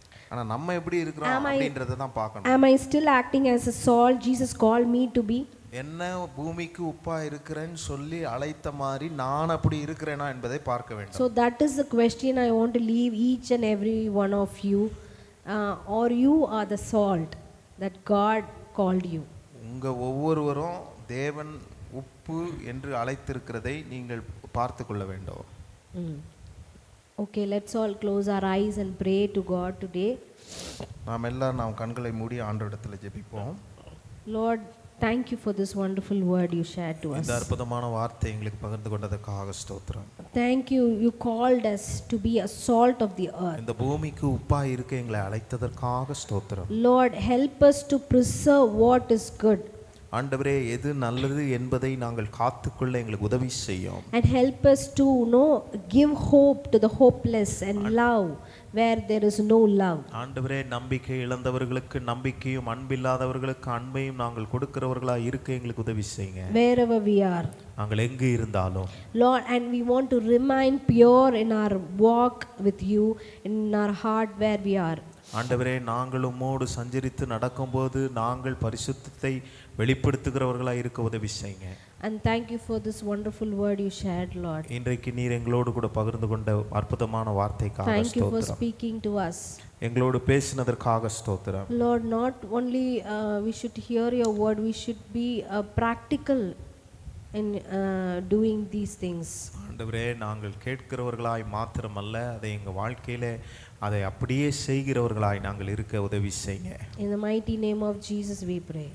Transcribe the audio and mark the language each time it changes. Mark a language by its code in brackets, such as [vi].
[ta] ஆனா நம்ம எப்படி இருக்கிறோம் அப்படின்றத தான் பார்க்கணும். [en] Am I still acting as a salt Jesus called me to be? [ta] என்ன பூமிக்கு உப்பா இருக்கிறேன்னு சொல்லி அழைத்த மாதிரி நான் அப்படி இருக்கிறேனா என்பதை பார்க்க வேண்டும். [en] So that is the question I want to leave each and every one of you. Or you are the salt that God called you. [ta] உங்க ஒவ்வொருவரும் தேவன் உப்பு என்று அழைத்திருக்கிறதை நீங்கள் பார்த்து கொள்ள வேண்டும். [en] Okay, let's all close our eyes and pray to God today. [ta] நாம் கண்களை மூடி ஆண்டவரிடத்தில் ஜெபிப்போம். [en] Lord, thank you for this wonderful word you shared to us. [ta] இந்த அற்புதமான வார்த்தை எங்களுக்கு பகிர்ந்து கொண்டதற்காக ஸ்தோத்திரம். [en] Thank you, you called us to be a salt of the earth. [ta] இந்த பூமிக்கு உப்பா இருக்க எங்களை அழைத்ததற்காக ஸ்தோத்திரம். [en] Lord, help us to preserve what is good. [ta] ஆண்டவரே எது நல்லது என்பதை நாங்கள் காத்துக்கொள்ள எங்களுக்கு உதவி செய்யும். [en] And help us to give hope to the hopeless and love where there is no love. [ta] ஆண்டவரே நம்பிக்கை இழந்தவர்களுக்கு நம்பிக்கையும் அன்பில்லாதவர்களுக்கு அன்பையும் நாங்கள் கொடுக்கிறவர்களாய் இருக்க எங்களுக்கு உதவி செய்யுங்க. [en] Wherever we are, [ta] நாங்கள் எங்கு இருந்தாலும் [en] Lord, and we want to remain pure in our walk with you, in our heart where we are. [ta] ஆண்டவரே நாங்கள் உம்மோடு சஞ்சரித்து நடக்கும்போது நாங்கள் பரிசுத்தத்தை வெளிப்படுத்துகிறவர்களாய் இருக்க உதவி செய்யுங்க. [en] And thank you for this wonderful word you shared, Lord. [ta] இன்றைக்கு நீர் எங்களோடு கூட பகிர்ந்து கொண்ட அற்புதமான வார்த்தைக்காக [en] Thank you for [ta] ஸ்தோத்திரம். [en] speaking to us. [ta] எங்களோடு பேசினதற்காக ஸ்தோத்திரம். [en] Lord, not only we should hear your word, we should be practical in doing these things. [ta] ஆண்டவரே நாங்கள் கேட்கிறவர்களாய் மாத்திரமல்ல அதை எங்கள் வாழ்க்கையிலே அதை அப்படியே செய்கிறவர்களாய் நாங்கள் இருக்க உதவி செய்யுங்க. [en] In the mighty name of Jesus we pray.